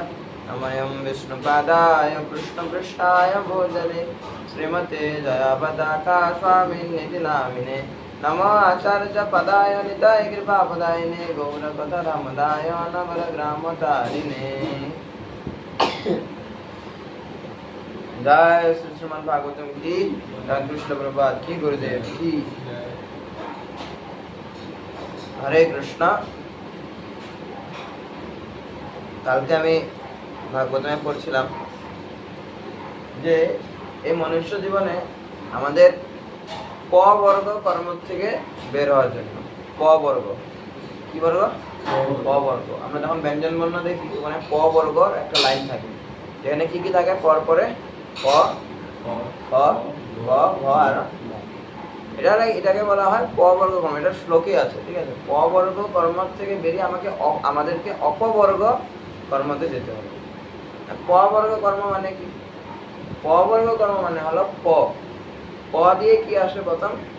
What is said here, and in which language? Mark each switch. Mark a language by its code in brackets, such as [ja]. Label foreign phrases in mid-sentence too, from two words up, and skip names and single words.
[sa] नमः विष्णुपादाय कृष्णपृष्ठाय भूतले श्रीमते जयापताका स्वामिनिति नामिने। नमो आचार्य पदाय निताय कृपापदायिने गौरकथामदाय नवरग्रामतारिणे। [hi] जय श्री श्रीमद् भागवतम की जय। कृष्ण प्रभात की गुरुदेव की। [sa] हरे कृष्ण। [bn] কালকে আমি ভাগবতমে পড়ছিলাম যে এই মনুষ্য জীবনে আমাদের প বর্গ কর্ম থেকে বের হওয়ার জন্য প বর্গ কি বর্গ প বর্গ আমরা যখন ব্যঞ্জন বর্ণ দেখি ওখানে প বর্গর একটা লাইন থাকে যেখানে কি কি থাকে পর পরে প ক গ ঘ আর এটাকে বলা হয় প বর্গ কর্ম। এটা শ্লোকে আছে, ঠিক আছে। প বর্গ কর্ম থেকে বেরিয়ে আমাদেরকে অপবর্গ কর্মতে যেতে হবে। প বর্গ কর্ম মানে কি? প বর্গ কর্ম মানে হলো প প দিয়ে কি আসে প্রথম?